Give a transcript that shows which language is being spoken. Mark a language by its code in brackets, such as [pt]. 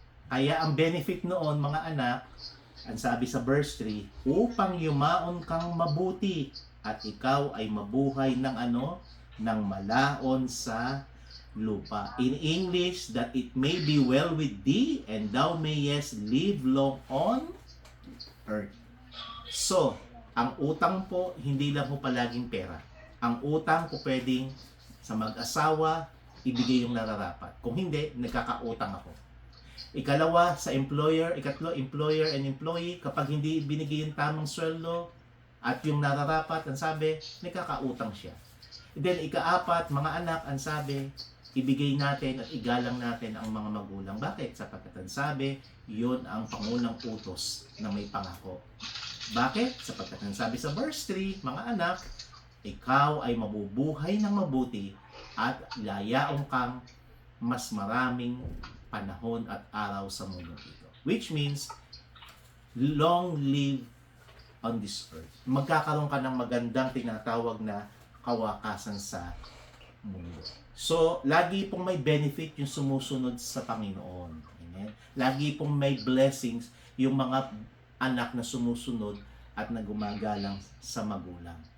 [tl] Kaya ang benefit noon, mga anak, ang sabi sa verse 3, upang yumaon kang mabuti at ikaw ay mabuhay ng ng malaon sa lupa. [en] In English, that it may be well with thee and thou mayest live long on earth. [tl] So, ang utang po, hindi lang po palaging pera. Ang utang po pwedeng sa mag-asawa, ibigay yung nararapat. Kung hindi, nagkakautang ako. Ikalawa, sa employer. Ikatlo, [en] employer and employee. [tl] Kapag hindi binigay yung tamang sweldo at yung nararapat, ang sabi, nagkakautang siya. Then, ikaapat, mga anak, ang sabi, ibigay natin at igalang natin ang mga magulang. Bakit? Sapagkat ang sabi, yun ang pangunang utos na may pangako. Bakit? Sapagkat ang sabi sa verse 3, mga anak, ikaw ay mabubuhay ng mabuti at layaong kang mas maraming panahon at araw sa mundo ito. [en] Which means, long live on this earth. [tl] Magkakaroon ka ng magandang tinatawag na kawakasan sa mundo. So, lagi pong may benefit yung sumusunod sa Panginoon. Amen? Lagi pong may blessings yung mga anak na sumusunod at nagumagalang sa magulang.